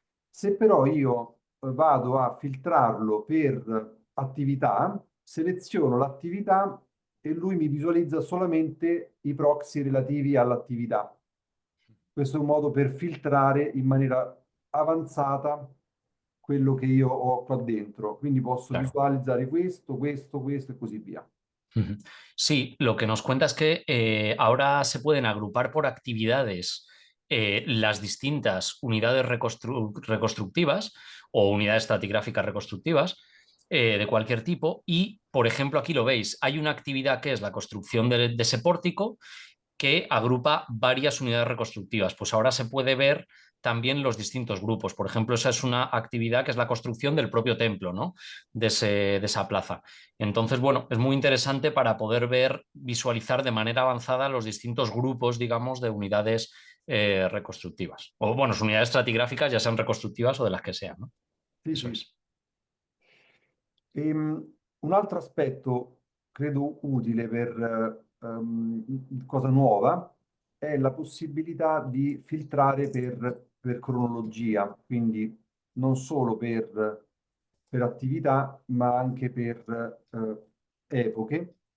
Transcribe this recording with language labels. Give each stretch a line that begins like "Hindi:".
Italian: Se però io vado a filtrarlo per attività, seleziono l'attività e lui mi visualizza solamente i proxy relativi all'attività. Questo è un modo per filtrare in maniera avanzata quello che io ho qua dentro. Quindi posso
Spanish: Claro.
Italian: visualizzare questo, questo, questo e così via. Ujú.
Spanish: Sí, lo que nos cuenta es que ahora se pueden agrupar por actividades las distintas unidades reconstructivas o unidades estratigráficas reconstructivas de cualquier tipo y, por ejemplo, aquí lo veis, hay una actividad que es la construcción de ese pórtico que agrupa varias unidades reconstructivas. Pues ahora se puede ver también los distintos grupos. Por ejemplo, esa es una actividad que es la construcción del propio templo, ¿no? De esa plaza. Entonces, bueno, es muy interesante para poder ver, visualizar de manera avanzada los distintos grupos, digamos, de unidades reconstructivas. O, bueno, unidades estratigráficas, ya sean reconstructivas o de las que sean, ¿no?
Italian: Sì,
Spanish: Eso
Italian: sì.
Spanish: es.
Italian: Un altro aspetto, credo utile per cosa nuova, è la possibilità di filtrare per cronologia, quindi non solo per attività, ma anche per epoche.